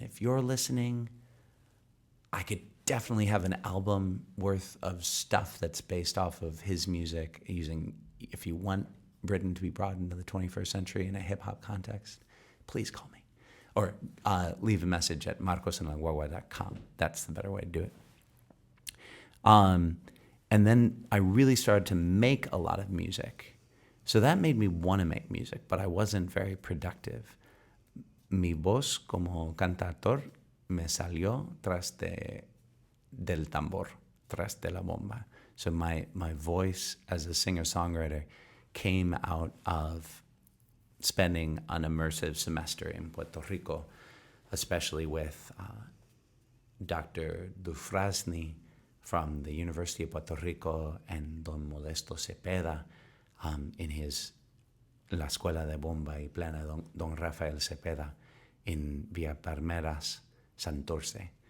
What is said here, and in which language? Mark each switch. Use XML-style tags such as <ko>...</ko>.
<en>If you're listening, I could definitely have an album worth of stuff that's based off of his music if you want Britain to be brought into the 21st century in a hip hop context, please call me. or leave a message at marcosenlaguagua.com. That's the better way to do it. And then I really started to make a lot of music. So that made me want to make music, but I wasn't very productive.</en> <es>Mi voz como cantautor me salió del tambor, tras de la bomba.</es> <en>So my voice as a singer-songwriter came out of spending an immersive semester in Puerto Rico, especially with Dr. Dufresne from the University of Puerto Rico and Don Modesto Cepeda in his La Escuela de Bomba y Plena, Don Rafael Cepeda in Villa Palmeras, Santurce.</en>